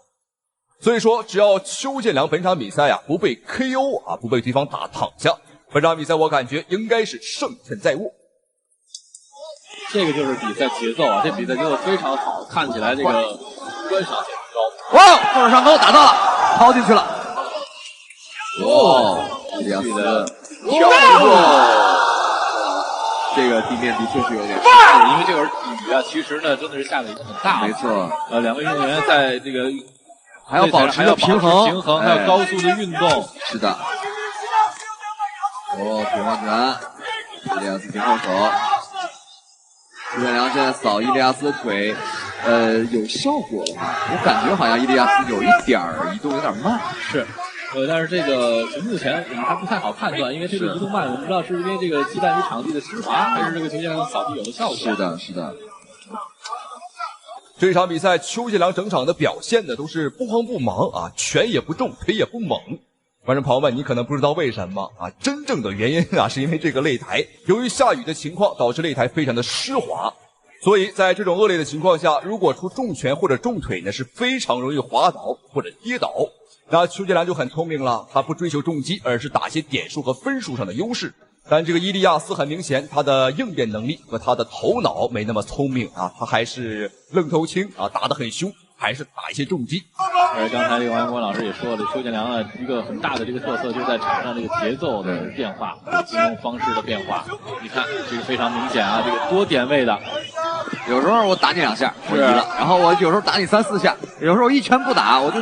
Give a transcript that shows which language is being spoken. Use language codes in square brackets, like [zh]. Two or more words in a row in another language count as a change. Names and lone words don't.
[zh] 所以說，只要邱建良本場比賽啊不被 KO 啊，不被對方打躺下，本场比賽我感覺應該是勝券在握。這個就是比賽節奏啊，這比賽節奏非常好，看起來這個觀賞性高。哇，後手上勾打到了，拋進去了。哦， 伊利亚斯的跳入。这个地面的确是有点湿，因为这会儿雨啊，其实呢真的是下的已经很大了。没错，两位运动员在这个还要保持平衡，还要高速的运动。是的。平衡拳，伊利亚斯平后手。邱建良现在扫伊利亚斯的腿，有效果了吗？我感觉好像伊利亚斯有一点移动有点慢。是。但是这个目前我们还不太好判斷，因為這個移動慢，我們不知道是因為這個忌憚於場地的濕滑，還是這個邱建良掃地有了效果。是的，是的。這場比賽，邱建良整場的表現呢都是不慌不忙啊，拳也不重，腿也不猛。觀眾朋友們，你可能不知道為什麼啊，真正的原因啊，是因為這個擂台由於下雨的情況，導致擂台非常的濕滑，所以在這種惡劣的情況下，如果出重拳或者重腿呢，是非常容易滑倒或者跌倒。那邱建良就很聰明了，他不追求重擊，而是打些點數和分數上的優勢。但這個伊利亞斯很明顯，他的應變能力和他的頭腦沒那麼聰明啊，他還是愣頭青啊，打得很兇，還是打一些重擊。而剛才這個王陽光老師也說了，邱建良呢一個很大的這個特色就在場上這個節奏的變化，進攻方式的變化。你看這個非常明顯啊，這個多點位的。有時候我打你2下，我贏了，然後我有時候打你3、4下，有時候一拳不打我就。